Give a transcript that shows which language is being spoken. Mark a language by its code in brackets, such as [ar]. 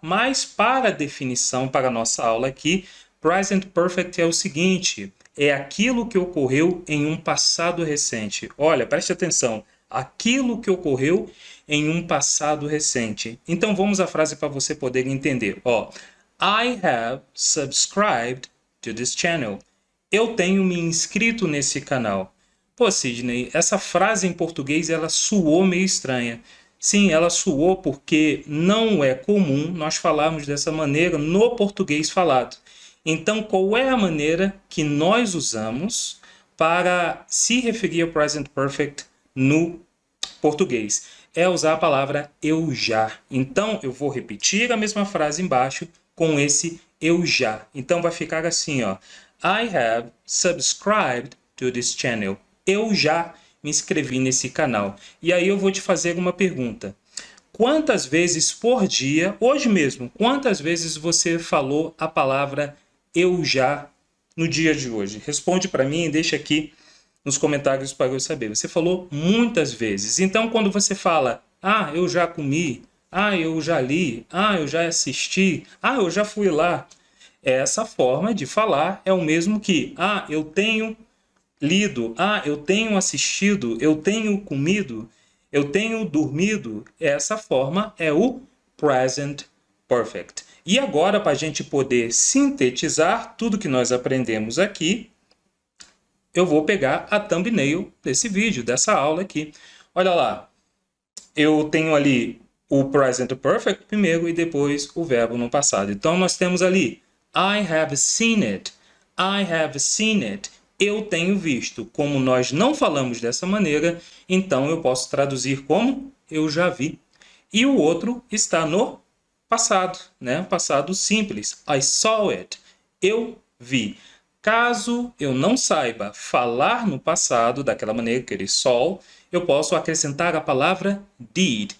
[pt] Mas para a definição, para a nossa aula aqui, Present Perfect é o seguinte, é aquilo que ocorreu em um passado recente. Olha, preste atenção, aquilo que ocorreu em um passado recente. Então vamos à frase para você poder entender. [en] I have subscribed to this channel. [pt] Eu tenho me inscrito nesse canal. Pô, Sidney, essa frase em português ela soou meio estranha. Sim, ela soou porque não é comum nós falarmos dessa maneira no português falado. Então, qual é a maneira que nós usamos para se referir ao present perfect no português? É usar a palavra eu já. Então, eu vou repetir a mesma frase embaixo com esse eu já. Então, vai ficar assim, ó. [en] I have subscribed to this channel. [pt] Eu já me inscrevi nesse canal. E aí eu vou te fazer uma pergunta. Quantas vezes por dia, hoje mesmo, quantas vezes você falou a palavra eu já no dia de hoje? Responde para mim e deixa aqui nos comentários para eu saber. Você falou muitas vezes. Então, quando você fala, ah, eu já comi, ah, eu já li, ah, eu já assisti, ah, eu já fui lá. Essa forma de falar é o mesmo que, ah, eu tenho lido, ah, eu tenho assistido, eu tenho comido, eu tenho dormido. Essa forma é o present perfect. E agora, para a gente poder sintetizar tudo que nós aprendemos aqui, eu vou pegar a thumbnail desse vídeo, dessa aula aqui. Olha lá, eu tenho ali o present perfect primeiro e depois o verbo no passado. Então, nós temos ali, [en] I have seen it, I have seen it. [pt] Eu tenho visto. Como nós não falamos dessa maneira, então eu posso traduzir como eu já vi. E o outro está no passado, né? Passado simples. [en] I saw it. [pt] Eu vi. Caso eu não saiba falar no passado, daquela maneira que ele saw, eu posso acrescentar a palavra did.